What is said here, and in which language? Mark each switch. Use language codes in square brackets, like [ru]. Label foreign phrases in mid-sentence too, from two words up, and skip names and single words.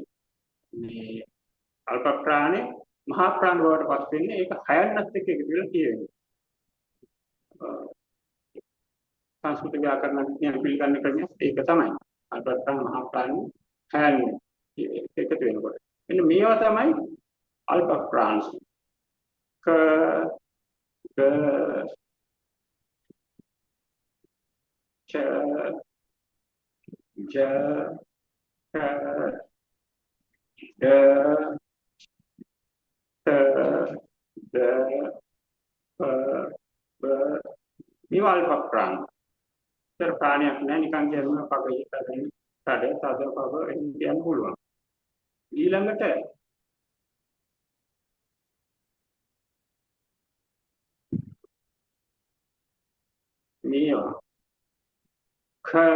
[si] මේ අල්ප ප්‍රාණේ මහා ප්‍රාණ බවට පත් වෙන්නේ ඒක හයන්නත් එක්ක එකතු වෙලා කියන්නේ. සංස්කෘත ව්‍යාකරණ විද්‍යාව පිළිගන්න ක්‍රමය ඒක තමයි. අල්ප ප්‍රාණ මහා ප්‍රාණ හයන්න එකතු වෙනකොට. මෙන්න මේවා තමයි අල්ප ප්‍රාණ. ක ग च ज ठ ड ත ද ප බ මේවා අල්ප ප්‍රාණ. තර ප්‍රාණයක් නෑ නිකන් කියනවා පගයි කරගෙන කඩ තද පව කියන්න පුළුවන්. ඊළඟට මේවා ඛ